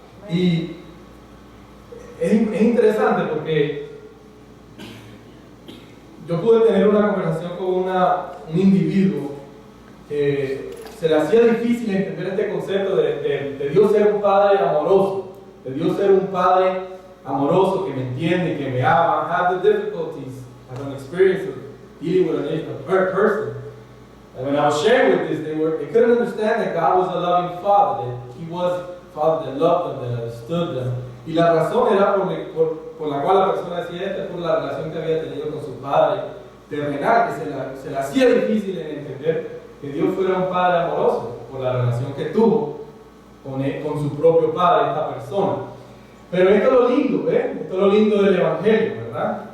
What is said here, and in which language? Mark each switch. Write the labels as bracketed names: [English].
[Spanish] Y es interesante porque yo pude tener una conversación con un individuo que se le hacía difícil entender este concepto de Dios ser un Padre amoroso, de Dios ser un Padre amoroso que me entiende, que me ama. [English] I have the difficulties, I have an experience of dealing with a person. And when I was sharing with this, they couldn't understand that God was a loving Father, that He was a Father that loved them, that understood them. [Spanish] Y la razón era por la cual la persona decía esto, es por la relación que había tenido con su padre terrenal, que se le hacía difícil en entender que Dios fuera un Padre amoroso, por la relación que tuvo con su propio padre, esta persona. Pero esto es lo lindo, ¿ves? Esto es lo lindo del Evangelio, ¿verdad?